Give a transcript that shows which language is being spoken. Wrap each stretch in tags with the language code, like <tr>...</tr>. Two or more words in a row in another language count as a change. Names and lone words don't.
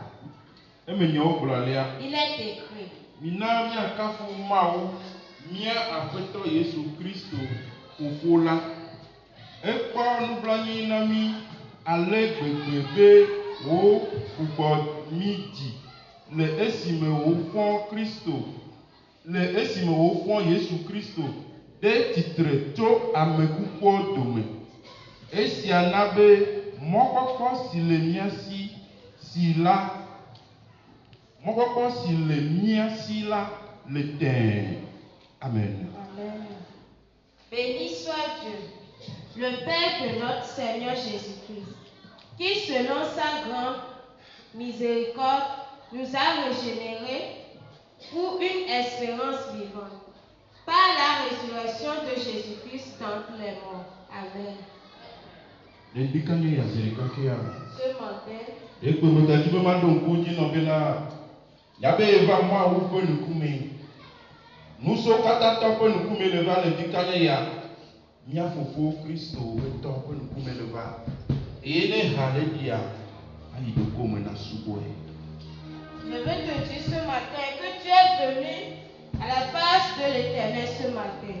<fr>Il est écrit:</fr> <ee>Mia Aƒetɔ Yesu Kristo Fofo la. Ekpɔ nublanui na mi ale gbegbe be wo gbugbɔ mi dzi le esime wofɔ Kristo, le esime wofɔ Yesu Kristo ɖe tsitre tso ame kukuwo dome. Esia na be mɔkpɔkpɔ si le mia si la le tɛɛ. Amen. Amen.</ee> <fr>Béni soit Dieu, le Père de notre Seigneur Jésus-Christ, qui selon sa grande miséricorde nous a régénérés pour une espérance vivante, par la résurrection de Jésus-Christ d'entre les morts. Amen. Ce matin,</fr> <ee>Nuso katata ƒe ŋkume le va le dikanye ya, mia fofo Kristo etɔ ƒe ŋkume le va, eye ne ha ɖe ɖia, ayi ɖoko me na subɔe.</ee> <fr>Je veux te dire ce matin que tu es venu à la face de l'Éternel ce matin.</fr>